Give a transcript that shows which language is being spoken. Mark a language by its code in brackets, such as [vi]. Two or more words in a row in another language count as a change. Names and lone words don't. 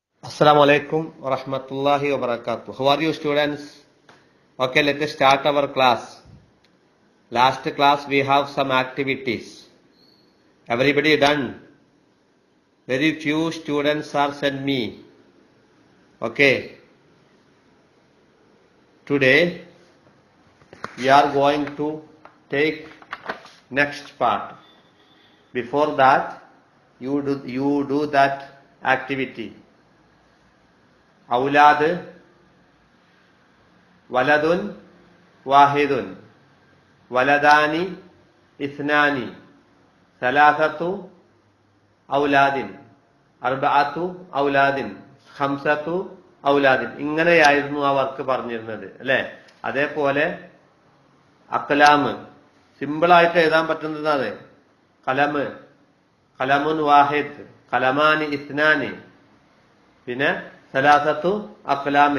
[ar] السلام عليكم ورحمة الله وبركاته. [en] How are you, students? Okay, let us start our class. Last class we have some activities. Everybody done? Very few students are sent me. Okay. Today we are going to take next part. Before that, you do that activity. [ar] أولاد ولد واحد ولدان اثنان ثلاثة أولاد أربعة أولاد خمسة أولاد [ml] ഇങ്ങനെയായിരുന്നു ആ വർക്ക് പറഞ്ഞിരുന്നത് അല്ലേ. അതേപോലെ അക്ലാമ് സിമ്പിളായിട്ട് എഴുതാൻ പറ്റുന്നതാണ്. [ar] قلم قلم واحد قلمان اثنان പിന്നെ ثلاثة أقلام.